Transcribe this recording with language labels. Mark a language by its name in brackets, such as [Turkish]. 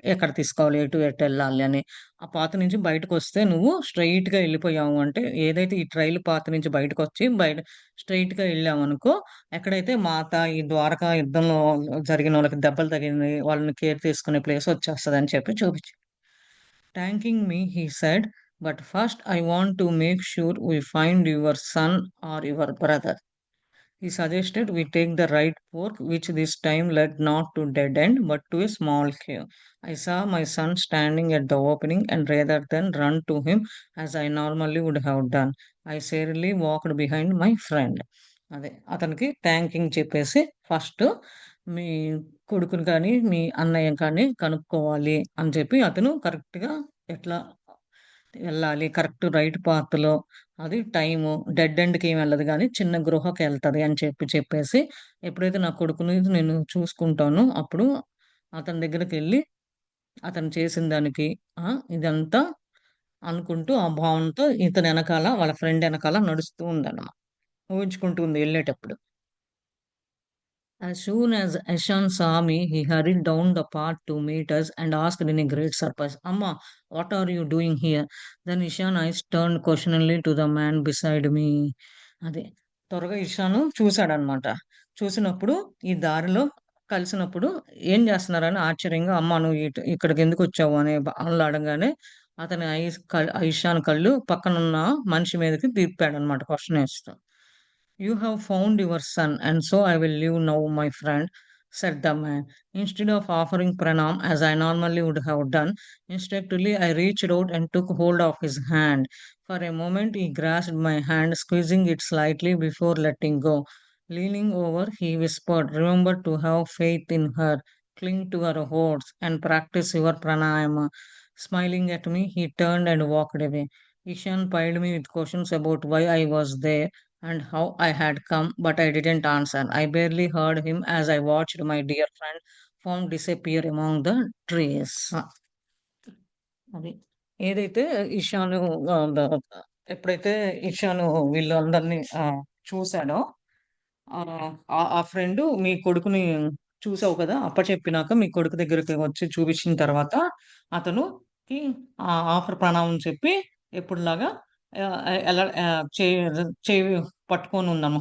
[Telugu] ఎక్కడ తీసుకోవాలి, ఎటెళ్ళాలి అని. ఆ పాత నుంచి బయటకొస్తే నువ్వు స్ట్రెయిట్‌గా ఎళ్ళిపోయావు అంటే ఏదైతే ఈ ట్రైల్ పాత్ నుంచి బయటకొచ్చి స్ట్రెయిట్‌గా ఎళ్ళామనుకో ఎక్కడైతే మాత ఈ ద్వారకా యుద్ధంలో జరిగినోళ్ళకి దెబ్బలు తగిలినయి, వాళ్ళని కేర్ తీసుకునే ప్లేస్ వచ్చేస్తదని చెప్పి చూపించాడు. [English] Thanking me, he said, but first I want to make sure we find your son or your brother. He suggested we take the right fork, which this time led not to dead end but to a small cave. I saw my son standing at the opening, and rather than run to him as I normally would have done, I serially walked behind my friend. [Telugu] అదే అతనికి thanking చెప్పేసి first మీ కొడుకుని కానీ, మీ అన్నయ్య కానీ కనుక్కోవాలి అని చెప్పి అతను కరెక్ట్‌గా ఎట్లా వెళ్ళాలి, కరెక్ట్ రైట్ పాత్‌లో అది టైము డెడ్ ఎండ్‌కేమి వెళ్ళదు గానీ, చిన్న గృహకెళ్తది అని చెప్పేసి, ఎప్పుడైతే నా కొడుకుని నేను చూసుకుంటానో, అప్పుడు అతని దగ్గరికెళ్ళి, అతను చేసిన దానికి ఇదంతా అనుకుంటూ, ఆ భావనతో ఇతనెనకాల, వాళ్ళ ఫ్రెండ్ ఎనకాల నడుస్తూ ఉందన్నమాట. ఊహించుకుంటూ ఉంది ఎళ్ళేటప్పుడు. [English] As soon as Ishan saw me, he hurried down the path to meet us and asked in a great surprise, Amma, what are you doing here? Then Ishan eyes turned questioningly to the man beside me. [Telugu] అదే. త్వరగా ఇషాను చూసాడనమాట. చూసినప్పుడు ఈ దారిలో కలిసినప్పుడు ఏం చేస్తున్నారని ఆశ్చర్యంగా అమ్మ నువ్వు ఇక్కడికెందుకొచ్చావు అనే వాళ్ళు అడగంగానే అతని ఇషాన్ కళ్ళు పక్కనున్న మనిషి మీదకి తిప్పాడనమాట question ఏస్తూ. [English] You have found your son, and so I will leave now, my friend, said the man. Instead of offering pranam as I normally would have done, instinctively I reached out and took hold of his hand. For a moment he grasped my hand, squeezing it slightly before letting go. Leaning over, he whispered, remember to have faith in her, cling to her words, and practice your pranayama. Smiling at me, he turned and walked away. Ishan piled me with questions about why I was there and how I had come, but I didn't answer. I barely heard him as I watched my dear friend form disappear among the trees. [Telugu] అది. ఏదైతే ఇషాను ఆహ్, the ఎప్పుడైతే ఇషాను వీళ్ళందరిని చూసాడో ఆ friend మీ కొడుకుని చూసావు కదా! అప్పచెప్పినాక మీ కొడుకు దగ్గరికి వచ్చి చూపించిన తర్వాత అతనుకి ఆఫర్ ప్రణామం చెప్పి ఎప్పుడులాగా ఎలా చెయ్యి పట్టుకొనుందమ్మ.